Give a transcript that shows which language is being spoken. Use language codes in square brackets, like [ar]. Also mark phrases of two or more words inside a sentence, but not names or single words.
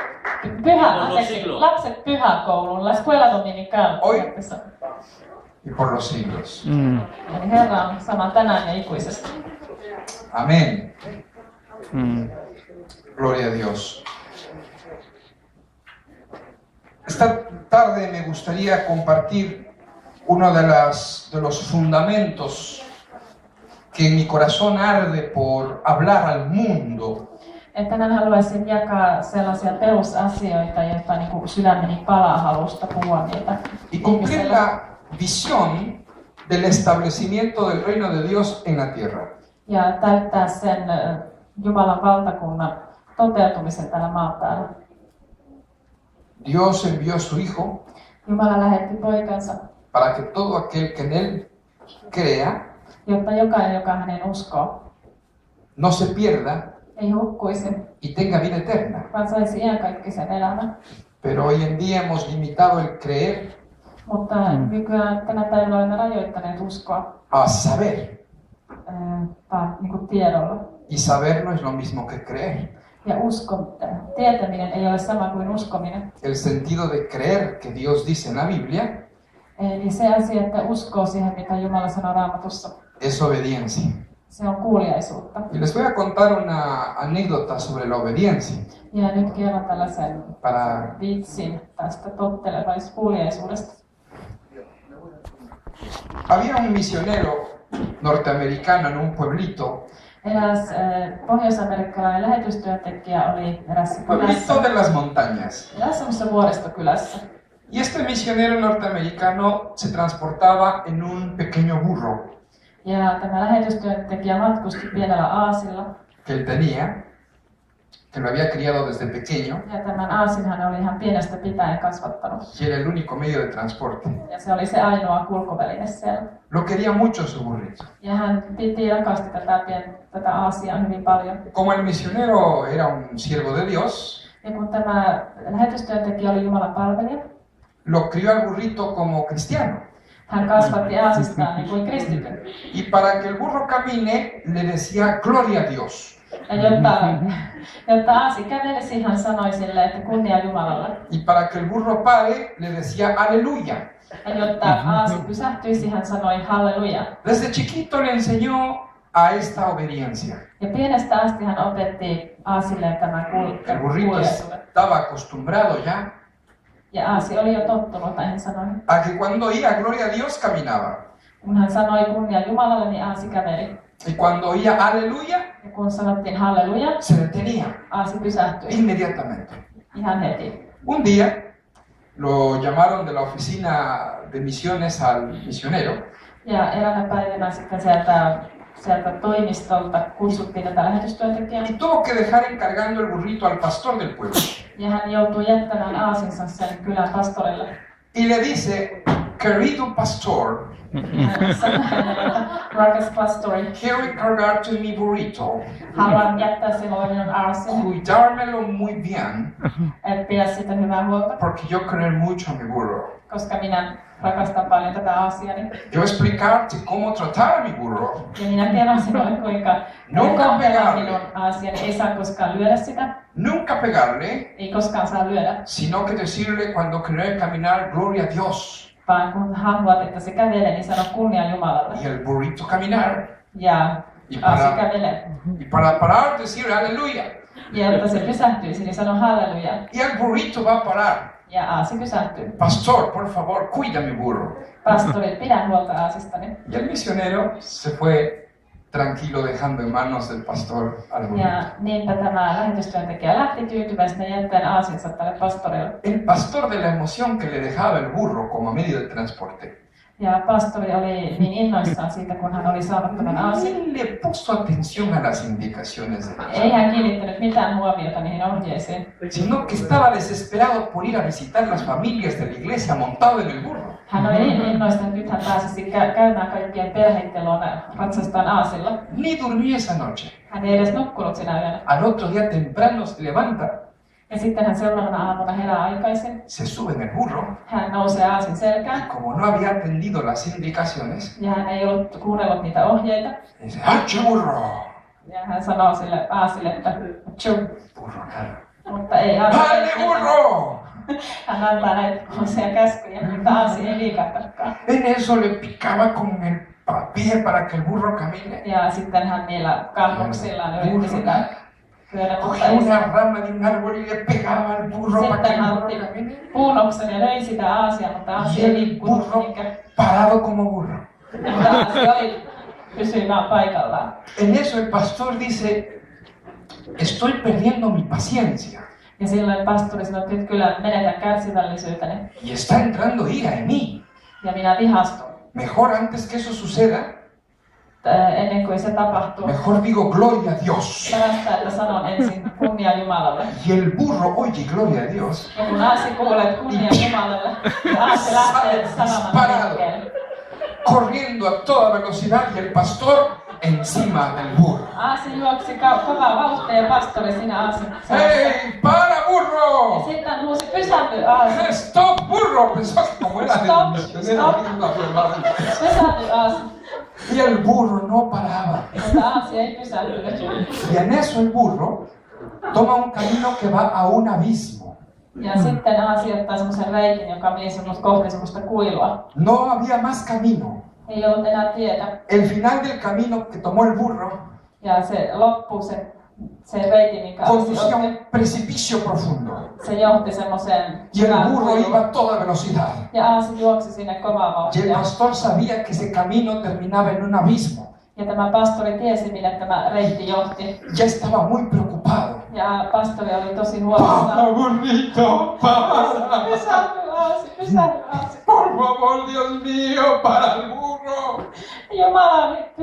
[fi] Lapset pyhäkoululla, [es] escuela dominical. Oi. Y por los siglos. [fi] Eli Herra on sama tänään ja ikuisesti. [es] Amén. Gloria a Dios. Esta tarde me gustaría compartir uno de los fundamentos que en mi corazón arde por hablar al mundo. [fi] Tänään haluaisin jakaa sellaisia perusasioita, joita niin sydämeni palaa halusta puhua niitä. [es] Y cumplir la visión del establecimiento del reino de Dios en la tierra. [fi] Ja täyttää sen Jumalan valtakunnan toteutumisen tällä maan päällä. [es] Dios envió a su Hijo [fi] Jumala lähetti poikansa, [es] para que todo aquel que en Él crea [fi] jotta jokainen, joka hänen uskoo, [es] no se pierda [fi] ei hukkuisi, [es] y tenga vida eterna. [fi] vaan saisi iankaikkisen elämän. [es] Pero hoy en día hemos limitado el creer [fi] Mutta nykyään tänä päivänä olemme rajoittaneet uskoa [es] a saber. [fi] vaan niin kuin tiedolla. [es] Y saber no es lo mismo que creer. [fi] Ja tietäminen ei ole sama kuin uskominen. [es] El sentido de creer que Dios dice en la Biblia [fi] Eli se asia, että uskoo siihen, mitä Jumala sanoo Raamatussa, [es] es obediencia. [fi] se on kuuliaisuutta. [es] Y les voy a contar una anécdota sobre la obediencia. [fi] Ja nyt kerron tällaisen [es] Para [fi] vitsin tästä tottelevaiskuuliaisuudesta. [es] Había un misionero norteamericano en un pueblito, [fi] Eräs pohjois-amerikkalainen lähetystyöntekijä oli erässä kylässä, [es] pueblito de las montañas. [fi] semmoisessa vuoristokylässä. [es] Y este misionero norteamericano se transportaba en un pequeño burro [fi] Ja tämä lähetystyöntekijä matkusti pienellä aasilla. [es] que él tenía, que lo había criado desde pequeño, [fi] Ja tämän aasin hän oli ihan pienestä pitäen kasvattanut. [es] y era el único medio de transporte. [fi] Ja se oli se ainoa kulkuväline siellä. [es] Lo quería mucho su burrito. [fi] Ja hän rakasti tätä aasiaa hyvin paljon. [es] Como el misionero era un siervo de Dios, [fi] Ja kun tämä lähetystyöntekijä oli Jumalan palvelija, [es] lo crió al burrito como cristiano. [fi] hän kasvatti aasistaan niin kuin kristityn. [es] Y para que el burro camine, le decía gloria a Dios. [fi] Ja jotta aasi kävelisi, hän sanoi sille, että kunnia Jumalalle. [es] Y para que el burro pare, le decía aleluya. [fi] Ja jotta aasi pysähtyisi, hän sanoi halleluja. [es] Desde chiquito le enseñó a esta obediencia. [fi] Ja pienestä asti hän opetti aasille tämän [es] El burrito [fi] kuuliaisuuden. [es] estaba acostumbrado ya [fi] Ja aasi oli jo tottunut näihin sanoihin. [es] a que cuando oía gloria a Dios caminaba. [fi] Kun hän sanoi kunnia Jumalalle, niin aasi käveli. [es] Y cuando oía aleluya, [fi] Ja kun sanottiin halleluja, [es] se detenía [fi] aasi pysähtyi [es] inmediatamente. [fi] ihan heti. [es] Un día lo llamaron de la oficina de misiones al misionero [fi] Ja eräänä päivänä sitten sieltä toimistolta kutsuttiin tätä lähetystyöntekijää. [es] y tuvo que dejar encargando el burrito al pastor del pueblo. [fi] Ja hän joutui jättämään aasinsa sen kylän pastorille. [es] Y le dice, querido pastor, [fi] Hän sanoi hänelle, että rakas pastori, [es] quiero encargarte mi burrito, [fi] haluan jättää sinulle minun aasini, [es] cuidármelo muy bien, [fi] että pidä siitä hyvää huolta, [es] porque yo quiero mucho a mi burro. [fi] koska minä rakastan paljon tätä aasiani. [es] Yo explicarte cómo tratar a mi burro. [fi] Ja minä kerron sinulle, kuinka [es] Nunca [fi] kohdella [es] pegarle. [fi] minun aasiani. Ei saa koskaan lyödä sitä, [es] Nunca pegarle, [fi] ei koskaan saa lyödä, [es] sino que decirle cuando quiere caminar, gloria a Dios. [fi] vaan kun haluat, että se kävelee, niin sano kunnia Jumalalle. [es] Y el burrito caminar. [fi] Ja [es] Y [fi] aasi [es] para, [fi] kävelee. [es] y para parar, decir aleluya. [fi] Ja jotta se pysähtyisi, niin sano halleluja. [es] Y el burrito va a parar. [fi] Ja aasi pysähtyy. [es] Pastor, por favor, cuida mi burro. [fi] Pastori, pidä huolta aasistani. [es] Y el misionero se fue tranquilo dejando en manos del pastor al burrito. [fi] Ja niinpä tämä lähetystyöntekijä lähti tyytyväisenä jättäen aasinsa tälle pastorille. [es] El pastor de la emoción que le dejaba el burro como medio de transporte. [fi] Ja pastori oli niin innoissaan siitä, kun hän oli saanut tämän aasin. [es] Ni le puso atención a las indicaciones de Dios, [fi] Ei hän kiinnittänyt mitään huomiota niihin ohjeisiin, [es] sino que estaba desesperado por ir a visitar las familias de la iglesia montado en el burro. [fi] hän oli niin innoissaan, että nyt hän pääsisi käymään kaikkien perheiden luona ratsastaan aasilla. [es] Ni durmió esa noche. [fi] Hän ei edes nukkunut sinä yönä. [es] Al otro día temprano se levanta, [fi] Ja sitten hän seuraavana aamuna herää aikaisin. [es] se sube en el burro [fi] Hän nousee aasin [es] y [fi] selkään. [es] como no había atendido las indicaciones, [fi] Ja hän ei ollut kuunnellut niitä ohjeita. [es] dice, ¡Hache burro! [fi] Ja hän sanoo sille aasille, että tju, [es] Burro nada. [fi] mutta ei aasi. [es] ¡Dale burro! [fi] Hän antaa näitä uusia käskyjä, mutta aasi ei liikahtakaan. [es] En eso le picaba con el pie para que el burro camine. [fi] Ja sitten hän niillä kannuksillaan yritti sitä lyödä, mutta [es] Cogía [fi] ei [es] una [fi] saa. [es] rama de un árbol y le pegaba al burro para que [fi] Sitten [es] el [fi] hän [es] burro [fi] otti [es] camine. [fi] puunoksen ja löi sitä aasia, mutta aasi [es] Y [fi] ei [es] el [fi] liikkunut [es] burro [fi] mihinkään. [es] parado como burro. [fi] Mutta aasi oli pysyi vaan paikallaan. [es] En eso el pastor dice, estoy perdiendo mi paciencia [fi] Ja silloin pastori sanoi, että nyt kyllä menetän kärsivällisyyteni. [es] y está entrando ira en mí. [fi] Ja minä vihastun. [es] Mejor antes que eso suceda, [fi] Ennen kuin se tapahtuu. [es] mejor digo gloria a Dios. [fi] Parasta, että sanon ensin kunnia Jumalalle. [es] Y el burro oye gloria a Dios. [fi] Ja kun aasi kuulee kunnia Jumalalle, niin aasi lähtee sanomaan liikkeelle. [es] Corriendo a toda velocidad y el pastor encima del burro. [fi] Aasi juoksi kovaa vauhtia ja pastori siinä aasin seassa. [es] ¡Hey, para [fi] Ja [es] burro! [fi] sitten huusi pysähdy aasi. [es] ¡Stop burro! Pensó que como era [fi] Stop, [es] del misionero, [fi] stop. [es] aquí no hablaba. [fi] Pysähdy aasi. [es] Y el burro no paraba. [fi] Mutta aasi ei pysähtynyt. [es] Y en eso el burro toma un camino que va a un abismo. [fi] Ja sitten Aasi ottaa semmoisen reikin, joka meni kohti semmoista kuilua. [es] No había más camino. [fi] Ei ollut enää tietä. [es] El final del camino que tomó el burro [fi] Ja se loppui se reiki, minkä [es] conducía a [fi] Aasi [es] un precipicio profundo. [fi] se johti semmoiseen [es] Y el burro iba a toda velocidad. [fi] Ja Aasi juoksi sinne kovaa [es] Y el [fi] vauhtia. [es] pastor sabía que ese camino terminaba en un abismo. [fi] Ja tämä pastori tiesi, minne tämä reitti johti. [es] Ya estaba muy preocupado. [fi] Ja pastori oli tosi huolissaan. [es] ¡Para, burrito! ¡Para! [fi] Pysähdy Aasi. [es] ¡Por favor, Dios mío! ¡Para el burro! [fi] Jumalani, [es] Y